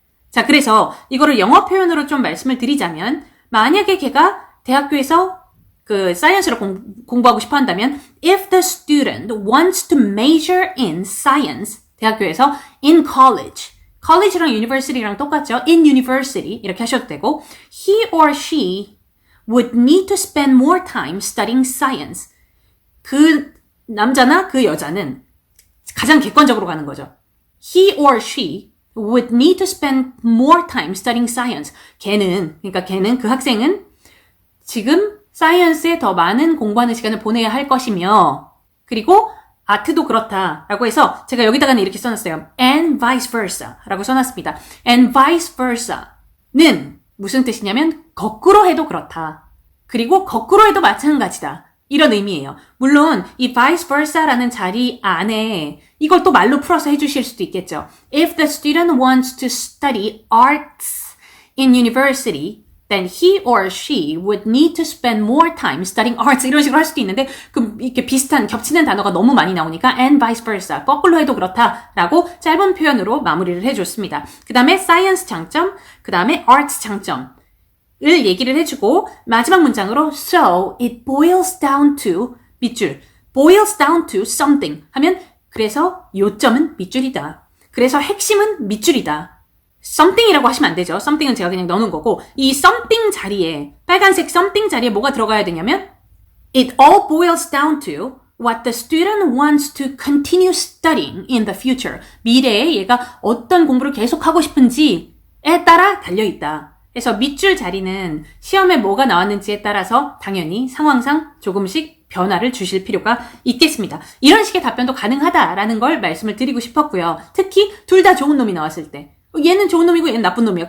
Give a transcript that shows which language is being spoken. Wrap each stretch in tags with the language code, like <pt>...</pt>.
<ko>자, 그래서 이거를 영어 표현으로 좀 말씀을 드리자면, 만약에 걔가 대학교에서 그 사이언스를 공부하고 싶어 한다면</ko> <en>if the student wants to major in science,</en> <ko>대학교에서</ko> <en>in college,</en> <ko>college랑 university랑 똑같죠?</ko> <en>in university</en> <ko>이렇게 하셔도 되고</ko> <en>he or she would need to spend more time studying science.</en> <ko>그 남자나 그 여자는 가장 객관적으로 가는 거죠.</ko> <en>he or she would need to spend more time studying science.</en> <ko>걔는 그 학생은 지금 사이언스에 더 많은 공부하는 시간을 보내야 할 것이며, 그리고 아트도 그렇다라고 해서 제가 여기다가는 이렇게 써놨어요.</ko> <en>and vice versa</en> <ko>라고 써놨습니다. and vice versa는 무슨 뜻이냐면 거꾸로 해도 그렇다. 그리고 거꾸로 해도 마찬가지다. 이런 의미예요. 물론 이 vice versa라는 자리 안에 이걸 또 말로 풀어서 해주실 수도 있겠죠.</ko> <en>If the student wants to study arts in university, then he or she would need to spend more time studying arts.</en> <ko>이런 식으로 할 수도 있는데 그럼 이렇게 비슷한 겹치는 단어가 너무 많이 나오니까</ko> <en>and vice versa,</en> <ko>거꾸로 해도 그렇다라고 짧은 표현으로 마무리를 해줬습니다. 그 다음에 science 장점, 그 다음에 arts 장점 을 얘기를 해주고 마지막 문장으로</ko> <en>so it boils down to</en> <ko>밑줄</ko> <en>boils down to something</en> <ko>하면 그래서 요점은 밑줄이다. 그래서 핵심은 밑줄이다. something이라고 하시면 안 되죠. something은 제가 그냥 넣는 거고 이 something 자리에 빨간색 something 자리에 뭐가 들어가야 되냐면</ko> <en>it all boils down to what the student wants to continue studying in the future.</en> <ko>미래에 얘가 어떤 공부를 계속하고 싶은지에 따라 달려있다. 그래서 밑줄 자리는 시험에 뭐가 나왔는지에 따라서 당연히 상황상 조금씩 변화를 주실 필요가 있겠습니다. 이런 식의 답변도 가능하다라는 걸 말씀을 드리고 싶었고요. 특히 둘 다 좋은 놈이 나왔을 때 얘는 좋은 놈이고 얘는 나쁜 놈이야.</ko>